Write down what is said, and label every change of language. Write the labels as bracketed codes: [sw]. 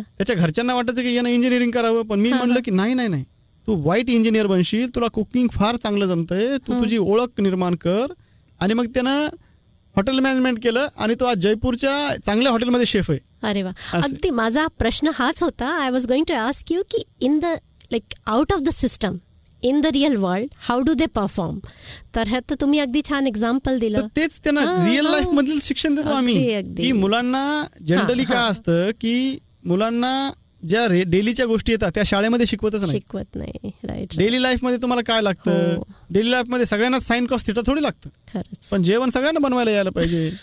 [mr] त्याच्या घरच्यांना वाटायचं की यानं इंजिनिअरिंग करावं, पण मी म्हणलं की नाही नाही नाही, तू व्हाईट इंजिनियर बनशील, तुला कुकिंग फार चांगलं जमतंय, तू तुझी ओळख निर्माण कर. आणि मग त्यानं हॉटेल मॅनेजमेंट केलं आणि तो आज जयपूरच्या चांगल्या हॉटेलमध्ये शेफ आहे. अरे वा. अगदी माझा प्रश्न हाच होता. [en] I was going to ask you की in the like out of the system in the real world how do they perform. [mr] तर हे तर तुम्ही अगदी छान एक्झाम्पल दिलं. तेच त्यांना रिअल लाईफ मधील शिक्षण देतो आम्ही. मुलांना जनरली काय असतं की मुलांना ज्या डेलीच्या गोष्टी येतात त्या शाळेमध्ये शिकवतच नाही, शिकवत नाही. राईट, डेली लाईफमध्ये तुम्हाला काय लागतं? डेली लाईफमध्ये सगळ्यांना साइन कॉस्ट थिटा थोडी लागतं, पण जेवण सगळ्यांना बनवायला यायला पाहिजे.